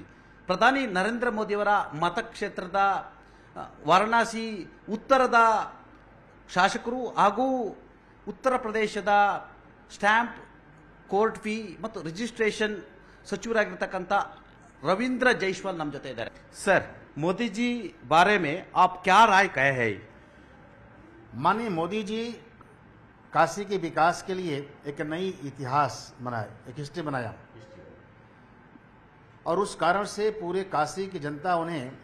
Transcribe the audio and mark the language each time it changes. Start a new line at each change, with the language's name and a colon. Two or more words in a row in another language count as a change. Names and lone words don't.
Kannada: ಪ್ರಧಾನಿ ನರೇಂದ್ರ ಮೋದಿಯವರ ಮತಕ್ಷೇತ್ರದ ವಾರಣಾಸಿ ಉತ್ತರದ ಶಾಸಕರು ಹಾಗೂ ಉತ್ತರ ಪ್ರದೇಶದ ಸ್ಟ್ಯಾಂಪ್ ಕೋರ್ಟ್ ಫೀ ಮತ್ತು ರಿಜಿಸ್ಟ್ರೇಷನ್ ಸಚಿವರಾಗಿರ್ತಕ್ಕಂಥ ರವೀಂದ್ರ ಜೈಸ್ವಾಲ್ ನಮ್ಮ ಜೊತೆ ಇದ್ದಾರೆ. ಸರ್,
Hindi: मोदी जी बारे में आप क्या राय कहे हैं? माननीय मोदी जी काशी के विकास के लिए एक नई इतिहास बनाया, एक हिस्ट्री बनाया, और उस कारण से पूरे काशी की जनता उन्हें